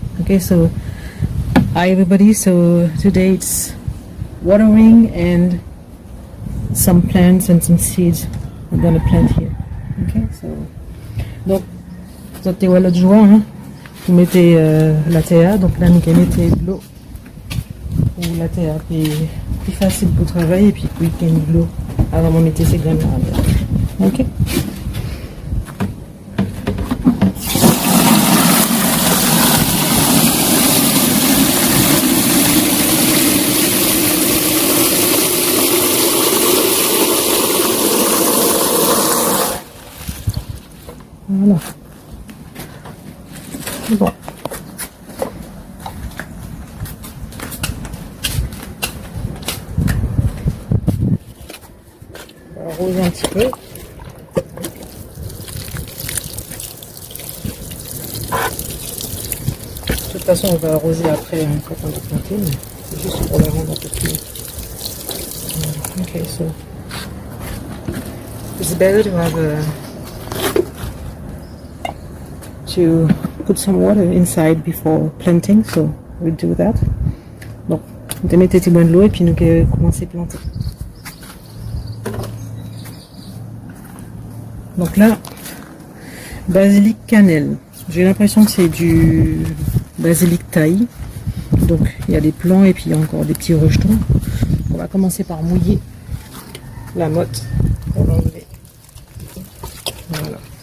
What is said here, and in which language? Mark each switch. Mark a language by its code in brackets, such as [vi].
[en] Okay, so hi everybody, so today it's watering and some plants and some seeds I'm gonna plant here. Okay, so [fr] donc vous avez l'autre joint, hein? Vous mettez la terre, donc là nous mettez de l'eau ou la terre plus facile pour travailler et puis vous mettez de l'eau avant de mettre ces graines là. Ok. Voilà. Bon. On va arroser un petit peu. De toute façon, on va arroser après quand on va planter, mais c'est juste pour la rendre un peu plus. [en] Okay, so it's better to have to put some water inside before planting, so we'll do that. [fr] Donc, on met de l'eau et puis nous commencer à planter. Donc là, basilic cannelle. J'ai l'impression que c'est du basilic thaï. Donc il y a des plants et puis il y a encore des petits rejetons. On va commencer par mouiller la motte pour l'enlever. Voilà.